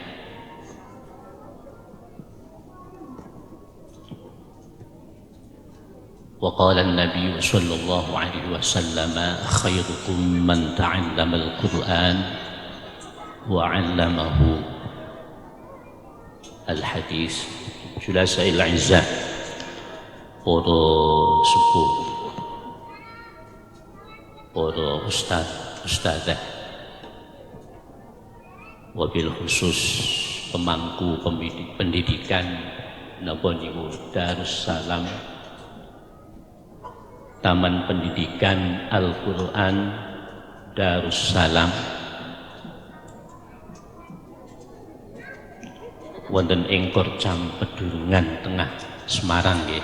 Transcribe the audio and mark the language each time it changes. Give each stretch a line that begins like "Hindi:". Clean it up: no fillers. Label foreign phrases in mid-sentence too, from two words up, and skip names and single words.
Arabic: وقال النبي صلى الله عليه وسلم خيركم من تعلم القرآن وعلمه. الحديث. جلساء العزة,
Javanese: para sepuh, para ustadzah, wabil khusus pemangku pendidikan napa niku Darussalam, Taman Pendidikan Al-Quran Darussalam, wonten ing Korcam Pedurungan Tengah Semarang nggih.